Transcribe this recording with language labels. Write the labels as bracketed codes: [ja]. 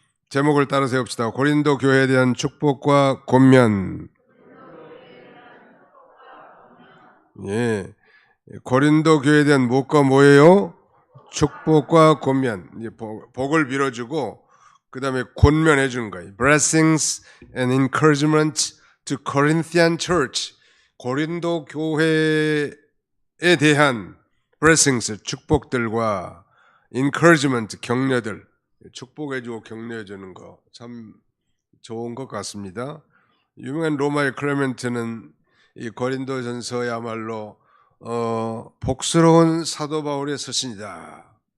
[ko] 제목을 따라 세웁시다. 고린도 교회에 대한 축복과 권면. 예, 고린도 교회에 대한 무엇과 뭐예요? 축복과 권면. 복을 빌어주고 그 다음에 권면해 주는 거예요. [en] Blessings and encouragement to Corinthian Church. [ko] 고린도 교회에 대한 blessings, 축복들과 encouragement, 격려들, 축복해주고 격려해주는 거 참 좋은 것 같습니다. 유명한 로마의 클레멘트는 이 고린도전서야말로 복스러운 사도 바울의 서신이다.